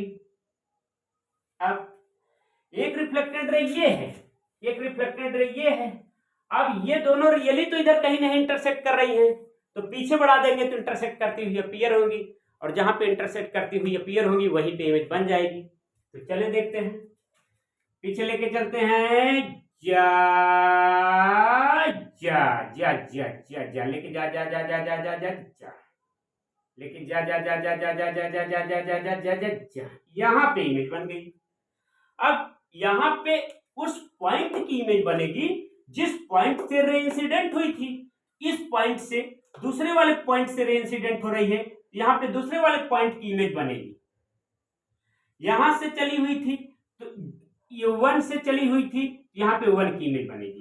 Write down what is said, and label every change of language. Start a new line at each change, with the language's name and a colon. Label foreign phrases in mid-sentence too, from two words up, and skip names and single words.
Hindi: अब एक
English: reflected ray
Hindi: ये है, एक
English: reflected ray
Hindi: ये है। अब ये दोनों रियली तो इधर कहीं नहीं इंटरसेक्ट कर रही हैं, तो पीछे बढ़ा देंगे तो इंटरसेक्ट करती हुई अपीयर होंगी, और जहां पे इंटरसेक्ट करती हुई अपीयर होंगी वहीं पे इमेज बन जाएगी। तो चले देखते हैं, पीछे लेके चलते हैं। जा जा जा जा जा जा लेके जा जा जा जा जा जा जा जा लेकिन जा जा जा जा जा जा जा जा जा जा जा जा जा जा जा यहाँ पे इमेज बन गई। अब यहाँ पे उस पॉइंट की इमेज बनेगी जिस पॉइंट से
English: ray incident
Hindi: हुई थी। इस पॉइंट से दूसरे वाले पॉइंट से
English: ray incident
Hindi: हो रही है, यहाँ पे दूसरे वाले पॉइंट की इमेज बनेगी। यहां से चली हुई थी तो ये 1 से चली हुई थी, यहाँ पे 1 की इमेज बनेगी।